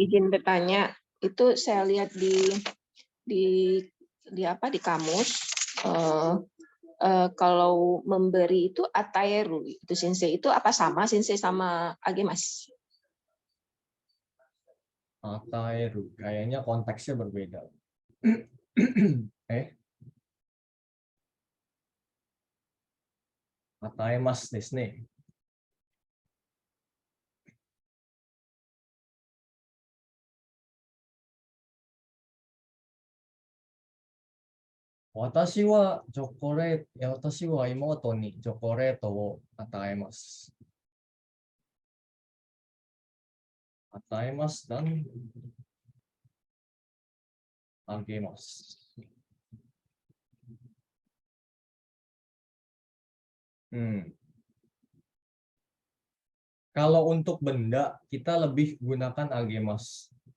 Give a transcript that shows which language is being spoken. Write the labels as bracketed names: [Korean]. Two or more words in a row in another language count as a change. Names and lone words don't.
[Indonesian] izin bertanya, itu saya lihat di kamus, kalau memberi itu ataeru itu Sensei, itu apa sama Sensei sama agemas? Ataeru, kayaknya konteksnya berbeda. [Japanese] あたいますですね. 私は妹にチョコレートをあたいます. [Indonesian] Ataimasu dan agemasu. Kalau untuk benda, kita lebih gunakan agemas.